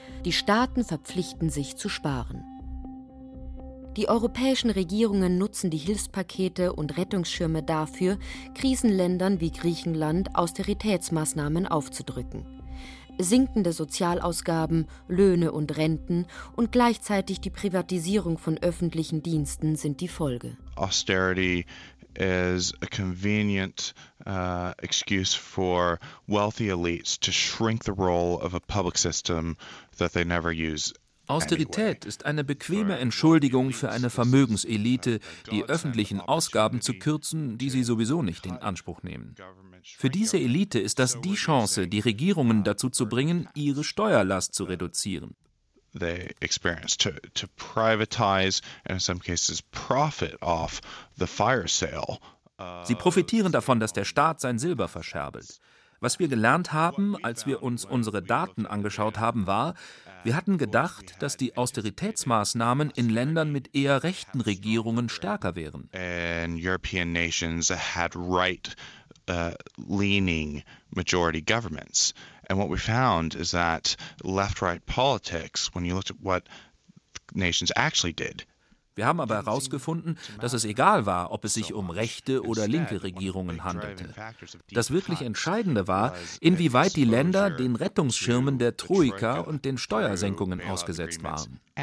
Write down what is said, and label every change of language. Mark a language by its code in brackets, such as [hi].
[de] Die Staaten verpflichten sich zu sparen. Die europäischen Regierungen nutzen die Hilfspakete und Rettungsschirme dafür, Krisenländern wie Griechenland Austeritätsmaßnahmen aufzudrücken. Sinkende Sozialausgaben, Löhne und Renten und gleichzeitig die Privatisierung von öffentlichen Diensten sind die Folge. [en] Austerity is a convenient excuse for wealthy elites to shrink the role of a public system that they never use. [de] Austerität ist eine bequeme Entschuldigung für eine Vermögenselite, die öffentlichen Ausgaben zu kürzen, die sie sowieso nicht in Anspruch nehmen. Für diese Elite ist das die Chance, die Regierungen dazu zu bringen, ihre Steuerlast zu reduzieren. [en] They experience to privatize and in some cases profit off the fire sale. [de] Sie profitieren davon, dass der Staat sein Silber verscherbelt. Was wir gelernt haben, als wir uns unsere Daten angeschaut haben, war, wir hatten gedacht, dass die Austeritätsmaßnahmen in Ländern mit eher rechten Regierungen stärker wären. [en] And European nations had right leaning majority governments. And what we found is that left-right politics, when you looked at what nations actually did, [de] wir haben aber herausgefunden, dass es egal war, ob es sich um rechte oder linke Regierungen handelte. Das wirklich Entscheidende war, inwieweit die Länder den Rettungsschirmen der Troika und den Steuersenkungen ausgesetzt waren.